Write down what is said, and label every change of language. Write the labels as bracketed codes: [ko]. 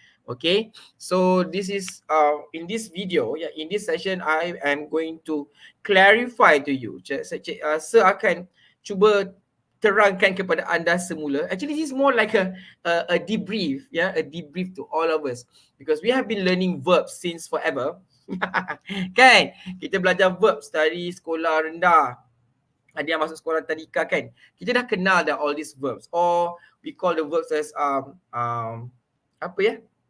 [en] Okay, so this is in this video, in this session, I am going to clarify to you. [ms] Sir akan cuba terangkan kepada anda semula. [en] Actually, this is more like a debrief, a debrief to all of us, because we have been learning verbs since forever. Kan? [ms] Kita belajar verbs dari sekolah rendah. Ada yang masuk sekolah tadika kan? [en] Kita dah kenal dah all these verbs, or we call the verbs as apa ya?